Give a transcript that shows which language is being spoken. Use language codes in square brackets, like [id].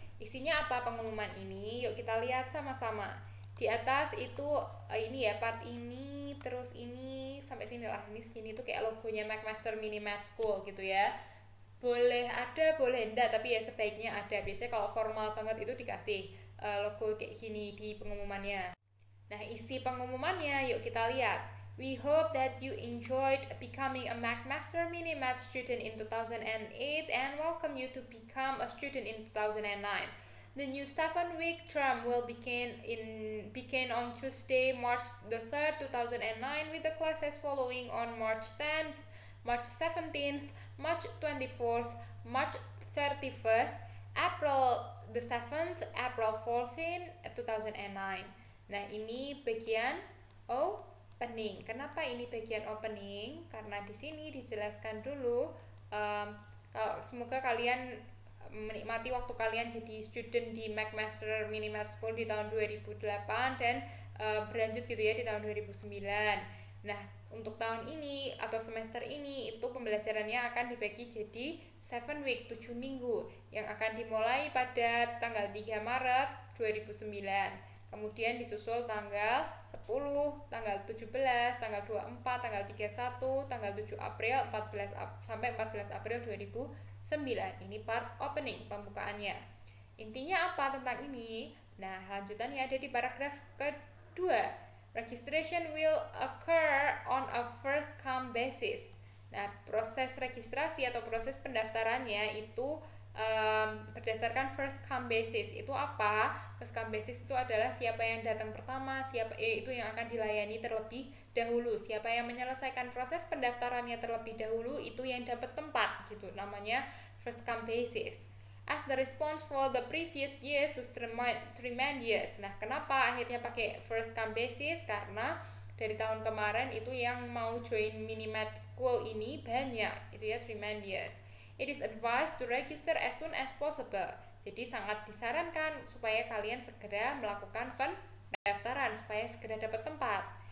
[id] Isinya apa pengumuman ini? Yuk kita lihat sama-sama. Di atas itu ini ya, part ini, terus ini sampai sini lah, ini segini tuh kayak logonya McMaster Mini Med School gitu ya. Boleh ada, boleh enggak, tapi ya sebaiknya ada. Biasanya kalau formal banget itu dikasih logo kayak gini di pengumumannya. Nah, isi pengumumannya yuk kita lihat. [en] We hope that you enjoyed becoming a McMaster Mini Med student in 2008 and welcome you to become a student in 2009. The new 7-week term will begin on Tuesday, March the 3rd, 2009, with the classes following on March 10th, March 17th, March 24th, March 31st, April the 7th, April 14th, 2009. [id] Nah, ini bagian opening. Kenapa ini bagian opening? Karena di sini dijelaskan dulu kalau semoga kalian menikmati waktu kalian jadi student di McMaster Minimath School di tahun 2008 dan berlanjut gitu ya di tahun 2009. Nah, untuk tahun ini atau semester ini itu pembelajarannya akan dibagi jadi 7 week, 7 minggu yang akan dimulai pada tanggal 3 Maret 2009. Kemudian disusul tanggal 10, tanggal 17, tanggal 24, tanggal 31, tanggal 7 April, 14 April 2009. Ini part opening, pembukaannya. Intinya apa tentang ini? Nah, lanjutannya ada di paragraf kedua. [en] Registration will occur on a first come basis. [id] Nah, proses registrasi atau proses pendaftarannya itu berdasarkan [en] first come basis. [id] Itu apa? [en] First come basis [id] itu adalah siapa yang datang pertama, itu yang akan dilayani terlebih dahulu. Siapa yang menyelesaikan proses pendaftarannya terlebih dahulu itu yang dapat tempat gitu. Namanya [en] first come basis. As the response for the previous years was tremendous. [id] Nah, kenapa akhirnya pakai first come basis? Karena dari tahun kemarin itu yang mau join Minimath School ini banyak, itu ya, tremendous. [en] It is advised to register as soon as possible. [id] Jadi sangat disarankan supaya kalian segera melakukan pendaftaran supaya segera dapat tempat.